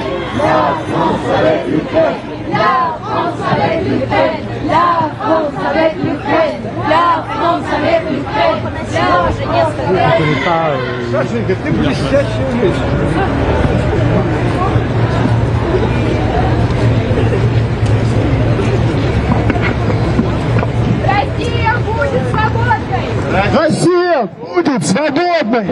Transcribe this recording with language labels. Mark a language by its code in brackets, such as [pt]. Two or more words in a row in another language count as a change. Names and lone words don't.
[fr] La France avec l'Ukraine! La France avec l'Ukraine! La France avec l'Ukraine! La France avec l'Ukraine! [ru] Сашенька, ты блестящая вещь. Россия будет свободной! Россия будет свободной!